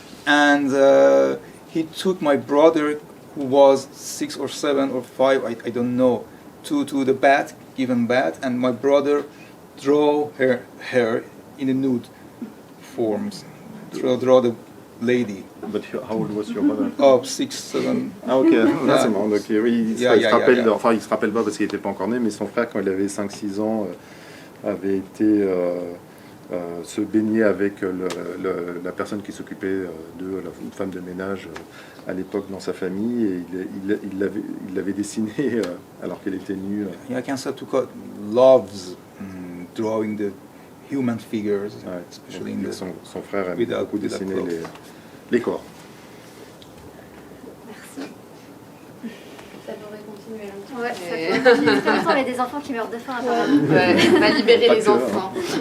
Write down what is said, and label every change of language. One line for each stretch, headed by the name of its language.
English: And he took my brother, who was 6 or 7 or 5, I don't know, to the bath, given bath, and my brother draw her hair in the nude forms, draw the lady. But how old was your brother? 6, 7.
French: Ah ok, là c'est bon. Donc oui, il se rappelle pas parce qu'il n'était pas encore né, mais son frère quand il avait 5-6 ans avait été se baigner avec la personne qui s'occupait une femme de ménage à l'époque dans sa famille, et il l'avait dessiné alors qu'elle était nue.
English: I can say Tuka loves drawing the human figures, especially in the
French: son frère aime beaucoup dessiner les corps. Merci. Ça pourrait continuer longtemps. Ouais, ça pourrait continuer très longtemps, il y a des enfants qui meurent de faim apparemment. Ouais, on va libérer les enfants.